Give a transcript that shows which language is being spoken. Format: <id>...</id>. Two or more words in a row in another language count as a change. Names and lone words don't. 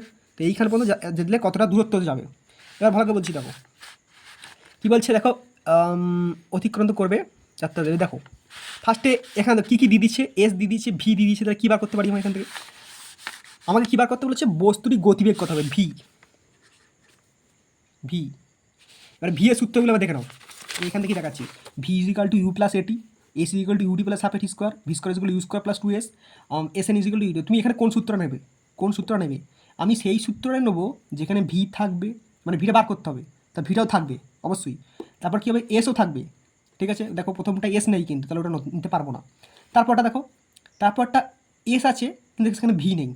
<bn>তো এইখানে পর্যন্ত দিলে কতটা দূরত্ব যাবে। এবার ভালো করে বলছি, দেখো কী বলছে, দেখো অতিক্রান্ত করবে যাত্রা দেবে। দেখো ফার্স্টে এখানে কী দিয়ে দিচ্ছে, S দিয়ে দিচ্ছে, V দিয়ে দিচ্ছে, তাহলে কী বার করতে পারি আমরা এখান থেকে, আমাকে কী বার করতে বলেছে, বস্তুটি গতিবেগ কত হবে V। এবার V এর সূত্রগুলো আবার দেখে নাও, এখান থেকে দেখাচ্ছি। V = U + AT, S = UT + ½ AT², V² = U² + 2S, SN = UT। তুমি এখানে কোন সূত্রটা নেবে, আমি সেই সূত্রটা নেবো যেখানে V থাকবে, মানে ভিটা বার করতে হবে, তা ভিটাও থাকবে অবশ্যই, তারপর কী হবে এসও থাকবে, ঠিক আছে। দেখো প্রথমটা S নেই কিন্তু, তাহলে ওটা নিতে পারবো না। তারপরটা দেখো, তারপরটা S আছে কিন্তু সেখানে V নেই।</bn>